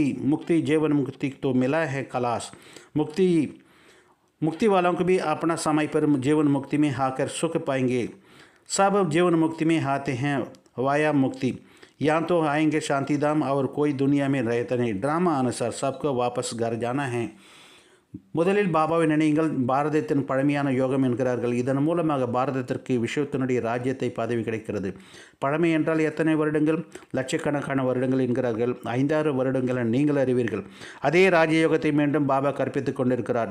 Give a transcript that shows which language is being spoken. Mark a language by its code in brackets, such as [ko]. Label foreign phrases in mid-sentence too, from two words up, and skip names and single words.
[hi] मुक्ति जीवन मुक्ति तो मिला है खलास। मुक्ति वालों को भी अपना समय पर जीवन मुक्ति में आकर सुख पाएंगे। सब जीवन मुक्ति में आते हैं वाया मुक्ति। यहाँ तो आएंगे शांतिधाम और कोई दुनिया में रहता नहीं। ड्रामा अनुसार सबको वापस घर जाना है। [ta] முதலில் பாபாவை நினையுங்கள். பாரதத்தின் பழமையான யோகம் என்கிறார்கள். இதன் மூலமாக பாரதத்திற்கு விஸ்வத்தினுடைய ராஜ்யத்தை பதவி கிடைக்கிறது. பழமை என்றால் எத்தனை வருடங்கள்? லட்சக்கணக்கான வருடங்கள் என்கிறார்கள். 5-6 வருடங்கள் நீங்கள் அறிவீர்கள். அதே ராஜயோகத்தை மீண்டும் பாபா கற்பித்துக் கொண்டிருக்கிறார்.